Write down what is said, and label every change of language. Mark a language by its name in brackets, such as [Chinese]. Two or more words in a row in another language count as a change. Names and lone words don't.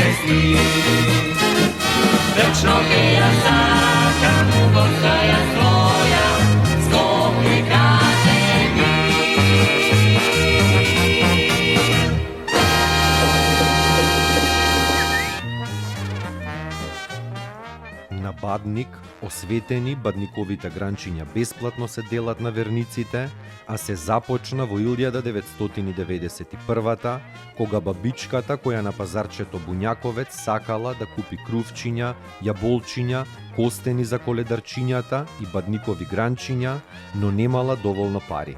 [Macedonian] svi. Вечно те ја сакам, постаја своја, Скопје каже ми. На Бадник, осветени бадниковите гранчиња бесплатно се делат на верниците, а се започна во 1991-та, кога бабичката која на пазарчето Буњаковец сакала да купи крувчиња, јаболчиња, костени за коледарчињата и бадникови гранчиња, но немала доволно пари.